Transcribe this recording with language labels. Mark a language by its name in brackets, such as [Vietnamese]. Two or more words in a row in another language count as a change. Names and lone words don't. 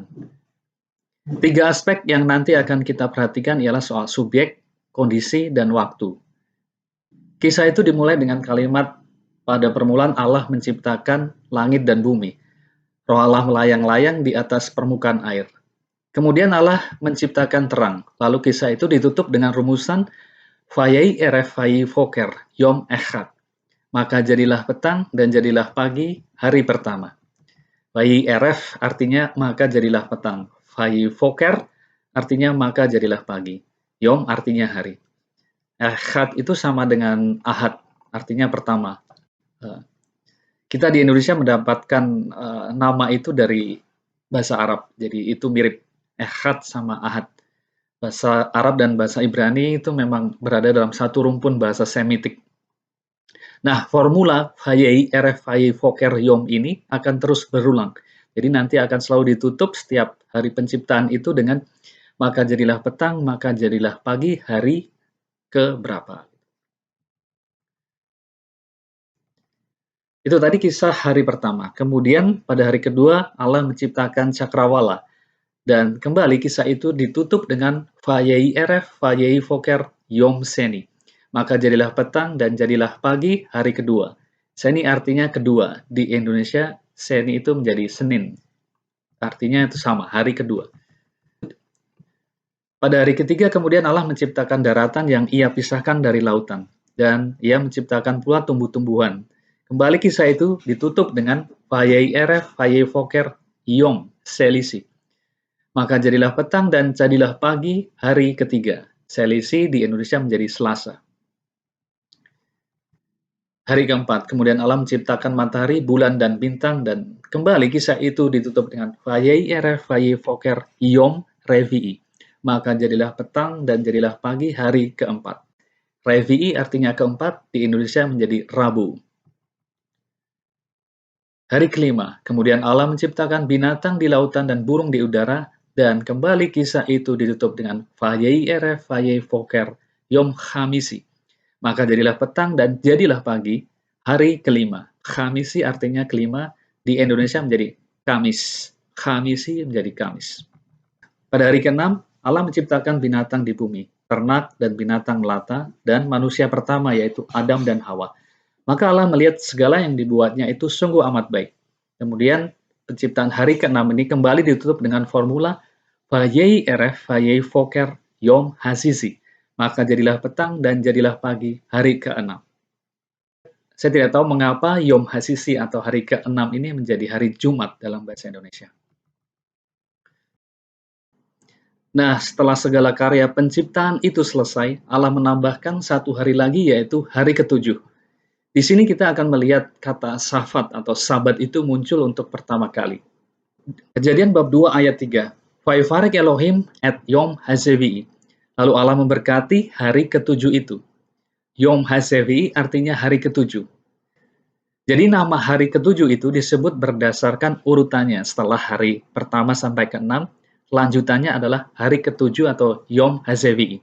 [Indonesian] 3 aspek yang nanti akan kita perhatikan ialah soal subjek, kondisi, dan waktu. Kisah itu dimulai dengan kalimat, pada permulaan Allah menciptakan langit dan bumi. Roh Allah melayang-layang di atas permukaan air. Kemudian Allah menciptakan terang. Lalu kisah itu ditutup dengan rumusan, [Hebrew] ויהי ערב ויהי בוקר, יום אחד. [Indonesian] Maka jadilah petang dan jadilah pagi hari pertama. [Hebrew] ויהי ערב [Indonesian] artinya maka jadilah petang. [Hebrew] ויהי בוקר [Indonesian] artinya maka jadilah pagi. Yom artinya hari. Echad itu sama dengan ahad, artinya pertama. Kita di Indonesia mendapatkan nama itu dari bahasa Arab, jadi itu mirip Echad sama ahad. Bahasa Arab dan bahasa Ibrani itu memang berada dalam satu rumpun bahasa Semitik. Nah, formula [Hebrew] ויהי ערב ויהי בוקר יום [Indonesian] ini akan terus berulang. Jadi nanti akan selalu ditutup setiap hari penciptaan itu dengan maka jadilah petang, maka jadilah pagi, hari ke berapa. Itu tadi kisah hari pertama. Kemudian pada hari kedua Allah menciptakan cakrawala. Dan kembali kisah itu ditutup dengan [Hebrew] ויהי ערב ויהי בוקר יום שני. [Indonesian] Maka jadilah petang dan jadilah pagi hari kedua. Seni artinya kedua. Di Indonesia, seni itu menjadi Senin. Artinya itu sama, hari kedua. Pada hari ketiga kemudian Allah menciptakan daratan yang ia pisahkan dari lautan. Dan ia menciptakan pula tumbuh-tumbuhan. Kembali kisah itu ditutup dengan [Hebrew] ויהי ערב ויהי בוקר יום שלישי. [Indonesian] Maka jadilah petang dan jadilah pagi hari ketiga. Selisi di Indonesia menjadi Selasa. Hari keempat, kemudian Allah menciptakan matahari, bulan, dan bintang, dan kembali kisah itu ditutup dengan [Hebrew] ויהי ערב ויהי בוקר יום רביעי. [Indonesian] Maka jadilah petang dan jadilah pagi hari keempat. Revi'i artinya keempat, di Indonesia menjadi Rabu. Hari kelima, kemudian Allah menciptakan binatang di lautan dan burung di udara, dan kembali kisah itu ditutup dengan [Hebrew] ויהי ערב ויהי בוקר יום חמישי. [Indonesian] Maka jadilah petang dan jadilah pagi hari kelima. Khamisi artinya kelima, di Indonesia menjadi Kamis. Khamisi menjadi Kamis. Pada hari keenam, Allah menciptakan binatang di bumi, ternak dan binatang melata, dan manusia pertama yaitu Adam dan Hawa. Maka Allah melihat segala yang dibuatnya itu sungguh amat baik. Kemudian penciptaan hari ke-6 ini kembali ditutup dengan formula [Hebrew] ויהי ערב ויהי בוקר יום השישי. [Indonesian] Maka jadilah petang dan jadilah pagi hari ke-6. Saya tidak tahu mengapa [Hebrew] יום השישי [Indonesian] atau hari ke-6 ini menjadi hari Jumat dalam bahasa Indonesia. Nah, setelah segala karya penciptaan itu selesai, Allah menambahkan satu hari lagi yaitu hari ke-7. Di sini kita akan melihat kata safat atau sabat itu muncul untuk pertama kali. Kejadian bab 2 ayat 3. [Hebrew] ויברך אלהים את יום השביעי. [Indonesian] Lalu Allah memberkati hari ke-7 itu. [Hebrew] יום השביעי [Indonesian] artinya hari ke-7. Jadi nama hari ketujuh itu disebut berdasarkan urutannya. Setelah hari pertama sampai ke-6, lanjutannya adalah hari ketujuh atau [Hebrew] יום השביעי.